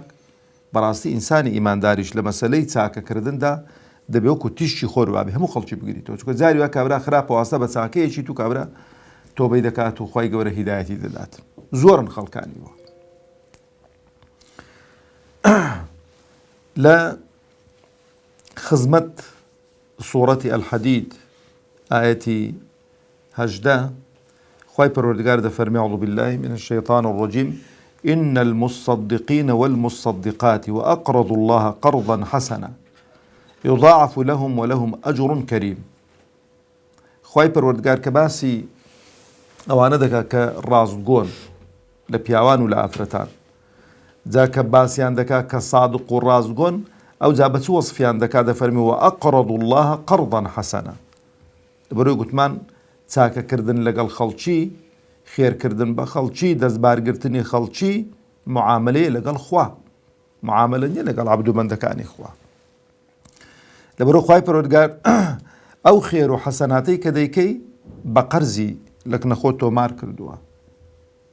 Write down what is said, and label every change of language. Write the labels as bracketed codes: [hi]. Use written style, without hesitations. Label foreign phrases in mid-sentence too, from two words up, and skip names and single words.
[ckb] بەڕاستی ئینسانی ئیمانداریش لە مەسەلەی چاکەکردندا دەبێت وەکو تیشتی خۆر وابێ، هەموو خەڵکی بگریتەوە، چونکە جاری وا کابرا خراپە واسە بە چاکەیەکی تو کابرا تۆبەی دەکات و خوای گەورە هیدایەتی دەدات. زۆرن خەڵکانیوە. لە خزمەت سوورەتی الحەدید ئاەتی 18 خوای پەروەردگار دەفەرمێ: [ar] أعوذ بالله من الشيطان الرجيم إن المصدقين والمصدقات وأقرضوا الله قرضا حسنا يضاعف لهم ولهم أجر كريم. [ckb] خوای پەروەردگار کە باسی ئەوانە دەکات کە ڕاستگۆن لە پیاوان و لە ئافرەتان، جا کە باسییان دەکات کە سادق و ڕاستگۆن، ئەو جا بە چ وەسفیان دەکات؟ دەفەرمێ: [ar] وأقرضوا الله قرضا حسنا. [ckb] لەبەرەوەی گوتمان چاکەکردن لەگەڵ خەڵکی، خێرکردن بە خەڵکی، دەستبارگرتنی خەڵکی معاملەیە لەگەڵ خوا، معاملە نیە لەگەڵ عەبد و بەندەکانی خوا. لەبەرەوە خوای پەروەردگار ئەو خێر و حەسەناتەی کە دەیکەی بە قەرزی لەکنەخۆ تۆمار کردووە.